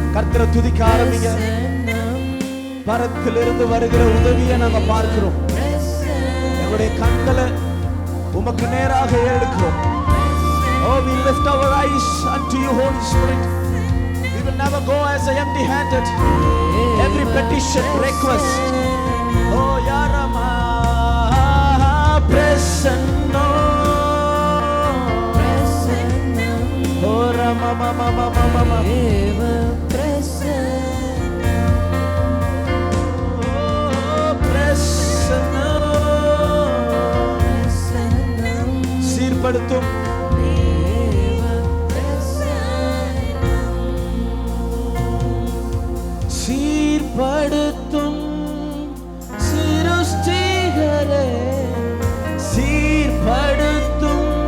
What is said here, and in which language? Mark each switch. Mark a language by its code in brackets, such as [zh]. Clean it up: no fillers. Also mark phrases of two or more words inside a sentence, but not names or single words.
[ta] கர்த்தரை துதிக்க ஆரம்பிங்க. பரத்திலிருந்து வருகிற உதவியை நாங்க பார்க்கிறோம். எங்களுடைய கண்களை உமக்கு நேராக எடுக்கிறோம். [en] Oh, we lift our eyes unto you, Holy Spirit. We will never go as empty-handed. Every petition, request. Oh, Yarama, Prasanna. Oh, Rama, Mama, Mama, Mama. Oh, Prasanna. [ta] சீர்படுத்தும் சீர்படுத்தும் சிருஷ்டிகரே, சீர்படுத்தும்.